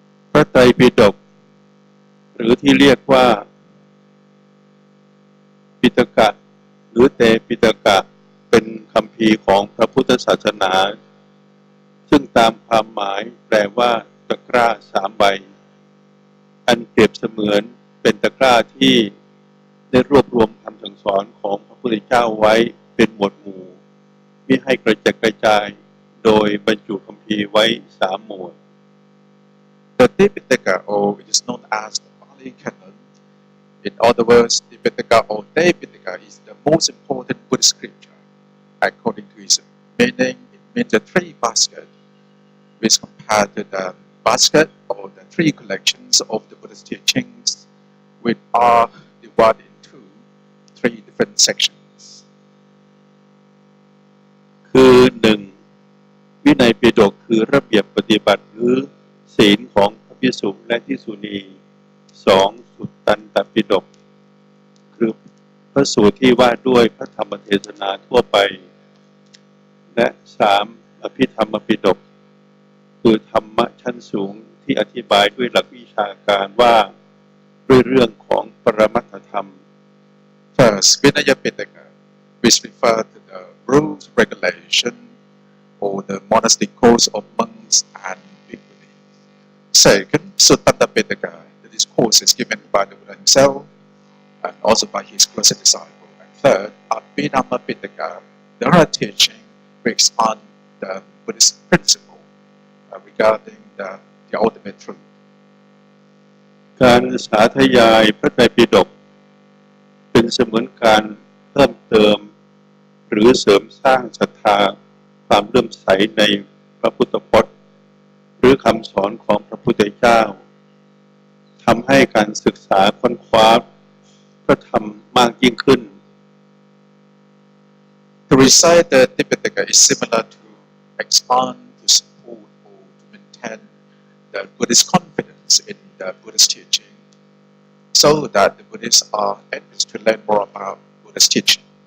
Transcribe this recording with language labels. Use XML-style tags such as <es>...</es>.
<th>พระไตรปิฎกหรือที่เรียกว่าปิฎกะหรือเตปิฎกะเป็นคัมภีร์ของพระพุทธศาสนาซึ่งตามความหมายแปลว่าตะกร้า3 ใบอันเปรียบเสมือนเป็นตะกร้าที่ได้รวบรวมคำสั่งสอนของพระพุทธเจ้าไว้เป็นหมวดหมู่มิให้กระจัดกระจายโดยบรรจุคัมภีร์ไว้3 หมวด</th> <en>The Tipitaka, or it is known as the Pali Canon, in other words, Tipitaka or Tipitaka is the most important Buddhist scripture. According to its meaning, it means the 3 baskets, which compared to the basket or the 3 collections of the Buddhist teachings, which are divided into 3 different sections.</en> <th>คือ 1. วินัยปิฎกคือระเบียบปฏิบัติหรือศีลของพระภิกษุและภิกษุณี 2. สุตตันตปิฎกคือพระสูตรที่ว่าด้วยพระธรรมเทศนาทั่วไป และ3อภิธรรมปิฎกคือธรรมะชั้นสูงที่อธิบายด้วยหลักวิชาการว่าด้วยเรื่องของปรมัตถธรรม</th> <en>First, Vinaya Pitaka, which refer to the rules, regulation, or the monastic codes of monks and bhikkhunis. Second, Suttanta Pitaka, the discourse is given by the Buddha himself and also by his closest disciple. And third, Abhidhamma Pitaka, the oral teaching based on the Buddhist principle regarding the ultimate truth.</en> <th>การสาธยายพระไตรปิฎกเป็นเสมือนการเพิ่มเติมหรือเสริมสร้างศรัทธาความเลื่อมใสในพระพุทธพจน์หรือคำสอนของพระพุทธเจ้าทำให้การศึกษาค้นคว้าพระธรรมมากยิ่งขึ้น</th> <en>To recite the Tipitaka is similar to expand, to support, or to maintain the Buddhist confidence in the Buddhist teaching, so that the Buddhists are able to learn more about Buddhist teaching.</en>